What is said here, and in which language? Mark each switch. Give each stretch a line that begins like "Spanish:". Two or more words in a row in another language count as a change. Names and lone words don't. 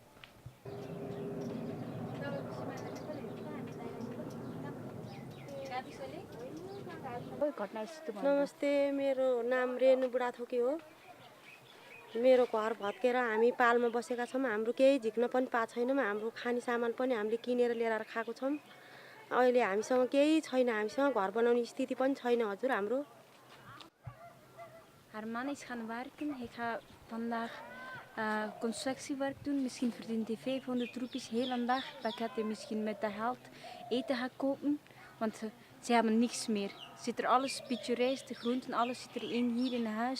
Nepali: नमस्ते मेरो नाम रेणु बुढाथोकी हो मेरो घर भत्केर हामी पालमा बसेका छौँ हाम्रो केही झिक्न पनि पाएको छैनौँ हाम्रो खाने सामान पनि हामीले किनेर लिएर खाएको छौँ अहिले हामीसँग केही छैन हामीसँग घर बनाउने स्थिति पनि छैन हजुर हाम्रो
Dutch: Haar man is gaan werken. Hij gaat vandaag constructiewerk doen. Misschien verdient hij 500 roepies heel een dag. Dan gaat hij misschien met dat geld eten gaan kopen. Want ze hebben niks meer. Zit er alles, een beetje rijst, de groenten, alles zit erin hier in huis.